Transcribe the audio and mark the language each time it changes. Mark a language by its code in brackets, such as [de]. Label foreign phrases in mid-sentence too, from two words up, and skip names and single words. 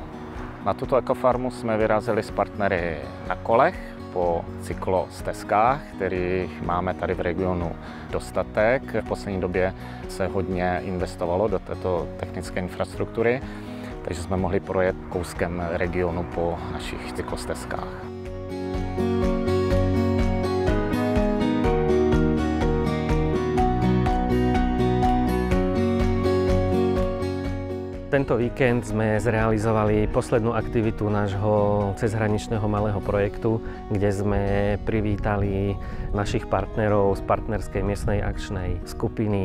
[cs] Na tuto ekofarmu jsme vyrazili s partnery na kolech po cyklostezkách, kterých máme tady v regionu dostatek. V poslední době se hodně investovalo do této technické infrastruktury, takže jsme mohli projet kouskem regionu po našich cyklostezkách. [sk] Tento víkend sme zrealizovali poslednú aktivitu nášho cezhraničného malého projektu, kde sme privítali našich partnerov z partnerskej miestnej akčnej skupiny.